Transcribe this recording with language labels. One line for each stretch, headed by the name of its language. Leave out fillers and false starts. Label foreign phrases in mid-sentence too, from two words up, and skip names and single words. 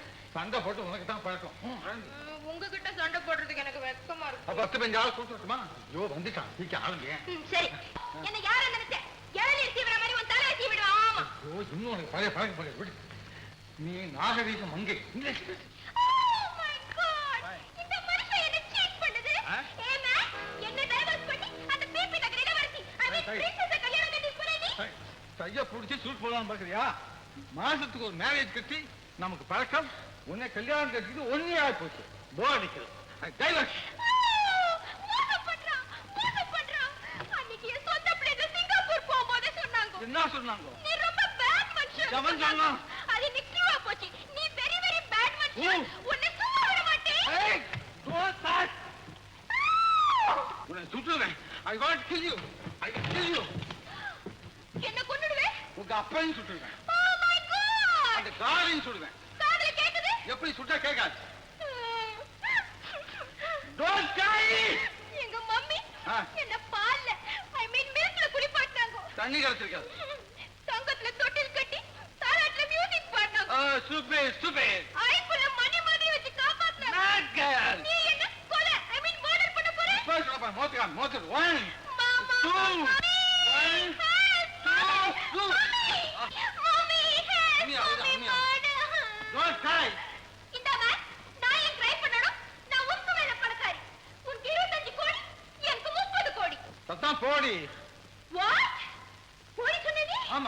Tamil: சண்டை போட்டு உனக்கு தான் பழக்கம். உங்ககிட்ட சண்டை போடுறதுக்கு எனக்கு வெக்கமா இருக்கு. 10-15 ஆள் கூட்டுமா? ஐயோ வந்துட்டான், சீக்கிரம் ஆளுங்க. சரி, என்ன யார நினைச்ச? இளநீர் சீவிட மாதிரி உன் தலையை சீவிடுவா. ஆமா. ஐயோ, இன்னும் உனக்கு பழைய பழக்கம் போல விடு. நீ நாகரீக மங்கை. இங்கிலீஷ் பேசு.
English: Oh my God!
Tamil: இந்த மனுஷன் என்ன சீட் பண்ணுது? ஏமா, என்ன டைவர்ஸ் பண்ணி அந்த பிபி நகர் இளவரசி,
English: I mean princess
Tamil: கல்யாணம் கட்டி போற நீ? கைய பிடிச்சி சூட் போடலாம்னு பாக்குறியா? மாசத்துக்கு ஒரு மேரேஜ் கட்டி நமக்கு பழக்கம். உன்னை கல்யாணம் கட்டிட்டு 1 year போச்சு. போர் அடிக்கிறது. டைவர்ஸ். சொன்னாங்க? நீ ரொம்ப பேட் மனுஷன். எவன் சொன்னா? அது நிச்சயமா போச்சு. நீ
English: very very bad
Tamil: மனுஷன். உன்னை சும்மா விட மாட்டேன். ஏய்,
English: don't touch.
Tamil: உன்னை சுட்டுவேன்.
English: I want to kill you. I will kill you.
Tamil: என்ன கொன்னுடுவே? உங்க அப்பையும் சுட்டுவேன்.
English: Oh my god.
Tamil: அந்த காரையும் சுடுவேன். காதுல கேக்குது? எப்படி சுட்டா கேட்காது?
English: Don't die.
Tamil: எங்க மம்மி என்ன பால்ல
English: I mean
Tamil: மில்க்ல குளிப்பாட்டாங்க. தண்ணி கலத்திருக்காது. தங்கத்துல தொட்டில் கட்டி தாலாட்டுல மியூசிக் பாட்டாங்க.
English: Stupid, stupid.
Tamil: ஐக்குள்ள மணி மாதிரி வச்சு காப்பாத்துறாங்க.
English: Mad girl.
Tamil: நீ என்ன கொலை
English: I mean
Tamil: மர்டர் பண்ண போற? இப்ப சொல்றப்ப மோத்து. One. மாமா. Two. One. Two.
English: mummy help.
Tamil: உண்மையா, உண்மையா.
English: Don't die.
Tamil: இந்தாமா நான் ஏன் ட்ரை பண்ணணும்? நான் உனக்கு வேலை பணக்காரி. உனக்கு 25 கோடி எனக்கு 30 கோடி. சத்தம் போடி. வாட்? கோடி சொன்னது? ஆமா.